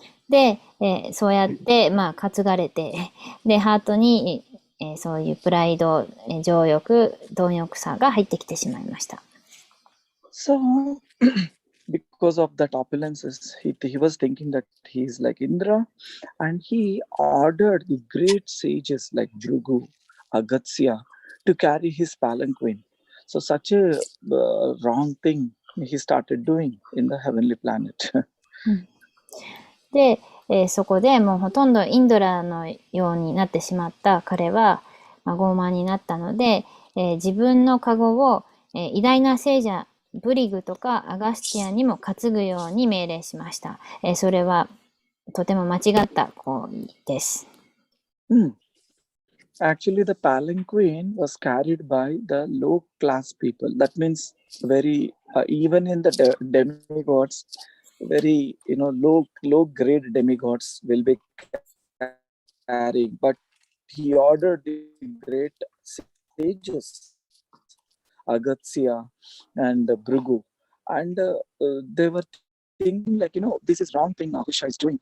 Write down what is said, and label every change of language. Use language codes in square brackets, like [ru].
[ja] で、そうやって、担がれて、で、ハートに、そういうプライド、情欲、貪欲さが入ってきてしまいました。 [en] So, because of that opulences, he was thinking that he is like Indra, and he ordered the great sages like Bhrigu, Agastya to carry his palanquin. So such a wrong thing he started doing in the heavenly planet. [ja] で、そこでもうほとんどインドラのようになってしまった彼は、傲慢になったので、自分のカゴを、偉大な聖者ブリグとかアガスティアにも担ぐように命令しました。それはとても間違った行為です。 [en] Actually, the palanquin was carried by the low class people. That means very, even in the demigods, very, low grade demigods will be carrying. But he ordered the great sages, Agastya and Bhrigu, and they were thinking like, this is wrong thing Nahusha is doing.